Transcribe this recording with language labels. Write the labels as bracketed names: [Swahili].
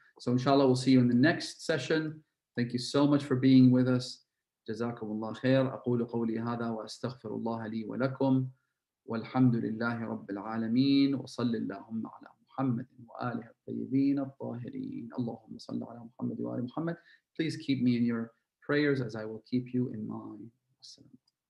[English] So inshallah, we'll see you in the next session. Thank you so much for being with us. [Arabic] جزاكم الله خير. أقول قولي هذا وأستغفر الله لي ولكم والحمد لله رب العالمين وصل اللهم على محمد وآله الطيبين الطاهرين. اللهم صل على محمد وآل محمد. [English] Please keep me in your prayers as I will keep you in mine.